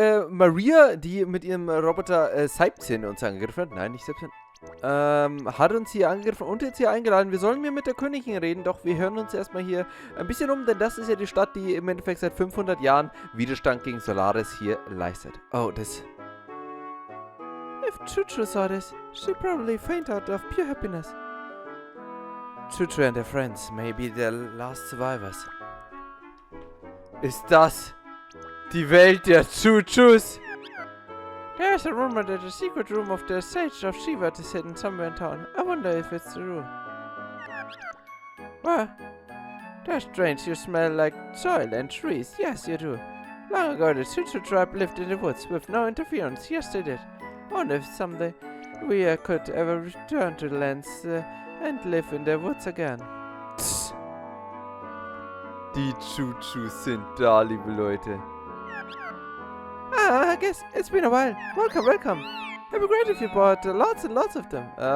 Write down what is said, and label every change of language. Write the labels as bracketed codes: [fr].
[de] Maria, die mit ihrem Roboter Seipzin uns angegriffen hat. Nein, nicht Seipzin. Hat uns hier angegriffen und jetzt hier eingeladen. Wir sollen mit der Königin reden, doch wir hören uns erstmal hier ein bisschen um, denn das ist ja die Stadt, die im Endeffekt seit 500 Jahren Widerstand gegen Solaris hier leistet. Oh, das... [en] If Chuchu saw this, she probably faint out of pure happiness. Chuchu and their friends may be the last survivors. [de] Ist das die Welt der Chuchus? [en] There's a rumor that the secret room of the sage of Shiva is hidden somewhere in town. I wonder if it's true. Well, that's strange. You smell like soil and trees. Yes, you do. Long ago, the Chuchu tribe lived in the woods with no interference. Yes, they did. I wonder if someday we could ever return to the lands and live in the woods again. Tss. [de] Die Chuchus sind da, liebe Leute. [en] I guess it's been a while. Welcome, welcome. It'd be great if you bought lots and lots of them.